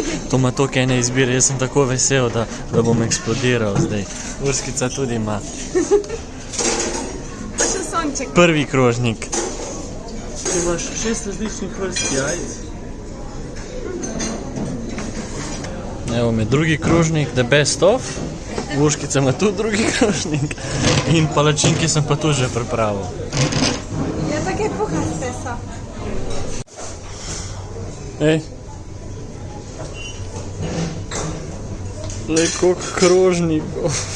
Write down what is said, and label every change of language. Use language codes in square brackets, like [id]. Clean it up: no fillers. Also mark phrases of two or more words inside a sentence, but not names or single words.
[sl] To ima toliko ene izbire, jaz sem tako vesel, da bom eksplodiral zdaj. Urskica tudi ima. Pa še sonček. Prvi krožnik. Tu imaš 6 različnih vrst jajc. Evo me drugi krožnik, [en] the best of. [sl] Urškica ima tu drugi krožnik. In palačinke sem pa tu že pripravil. Ja, tako je puhaste so. Ej. Lej, koliko krožnikov.